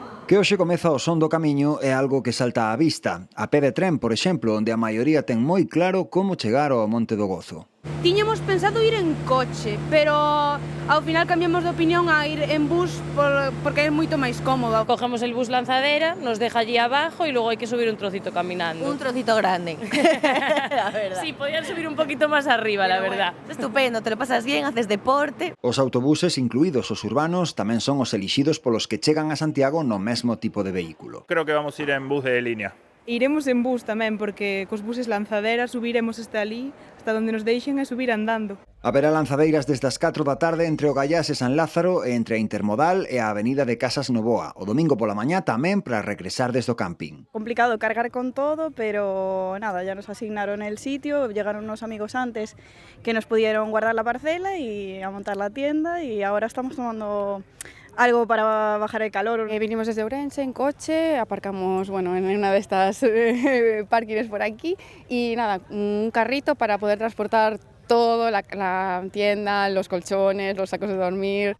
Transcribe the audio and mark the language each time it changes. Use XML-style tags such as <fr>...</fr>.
<gl>Que hoxe comeza o Son do Camiño é algo que salta á vista. A pé de tren, por exemplo, onde a maioría ten moi claro como chegar ao Monte do Gozo. Tiñamos pensado ir en coche, pero ao final cambiamos de opinión a ir en bus porque é moito máis cómodo.</gl> <es>Cogemos el bus lanzadera, nos deja allí abajo y luego hay que subir un trocito caminando. Un trocito grande. La verdad. Sí, podían subir un poquito más arriba, pero la verdad. Bueno, estupendo, te lo pasas bien, haces deporte.</es> <gl>Os autobuses, incluídos os urbanos, tamén son os elixidos polos que chegan a Santiago no mesmo tipo de vehículo.</gl> <es>Creo que vamos a ir en bus de línea.</es> <gl>Iremos en bus tamén, porque cos buses lanzaderas subiremos hasta ali, hasta onde nos deixen e subir andando. Haberá lanzadeiras desde as 4 da tarde entre o Gallás e San Lázaro e entre a Intermodal e a avenida de Casas Novoa. O domingo pola mañá tamén para regresar desde o camping.</gl> <es>Complicado cargar con todo, pero nada, ya nos asignaron el sitio, llegaron unos amigos antes que nos pudieron guardar la parcela y a montar la tienda y ahora estamos tomando algo para bajar el calor. Vinimos desde Ourense en coche, aparcamos en una de estas parkings por aquí y nada, un carrito para poder transportar todo, la tienda, los colchones, los sacos de dormir.</es>